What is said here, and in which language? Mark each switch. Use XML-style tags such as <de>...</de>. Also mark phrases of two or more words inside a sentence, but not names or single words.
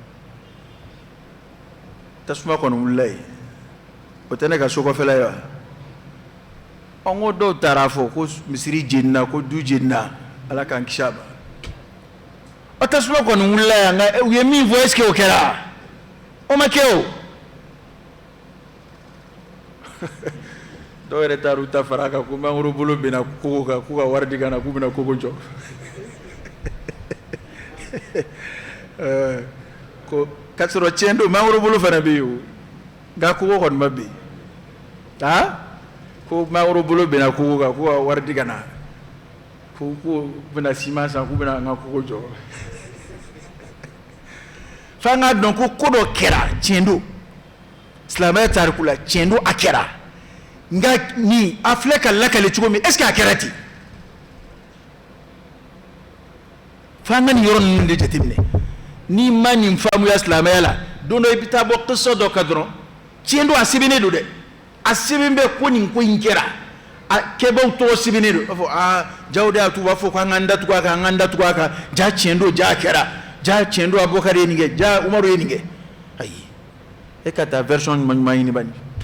<bm>tasuma kɔni wulila yen o tɛ ne ka so kɔfɛla ye wa n ko dɔw taara fɔ ko misiri jenina ko du jenina ala k'an kisi a ma o tasuma kɔni wulila yan nka u ye min fɔ</bm> <fr>est-ce que</fr> <bm>o kɛra o ma kɛ o dɔw yɛrɛ taar'u ta fara kan ko mangoro bolo bɛna kogo kan k'u ka wari di ka na k'u bɛna kogo jɔ ko k'a sɔrɔ tiɲɛ don mangoro bolo fana bɛ yen o nka kogo kɔni ma bin ko mangoro bolo bɛna kogo kan k'u ka wari di ka na k'u bɛna siman san k'u bɛna an ka kogo jɔ f'an k'a dɔn ko dɔ kɛra tiɲɛ don silamɛya tariku la tiɲɛ don a kɛra nka nin a filɛ ka lakale cogo min</bm> <fr>est ce que</fr> <bm>a kɛra ten f'an ka nin yɔrɔ ninnu de jateminɛ n'i ma nin faamuya silamɛya la don dɔ i bɛ taa bɔ kisa dɔ kan dɔrɔn tiɲɛ don a sɛbɛnnen don dɛ a sɛbɛn bɛ ko nin ko in kɛra a kɛbaaw tɔgɔ sɛbɛnnen don a fɔ jaw de y'a to u b'a fɔ ko an k'an datugu a kan an k'an datugu a kan ja tiɲɛ don ja a kɛra ja tiɲɛ don Abubakar ye nin kɛ ja Umaru ye nin kɛ ayi e ka taa version ɲuman ɲini bani</bm>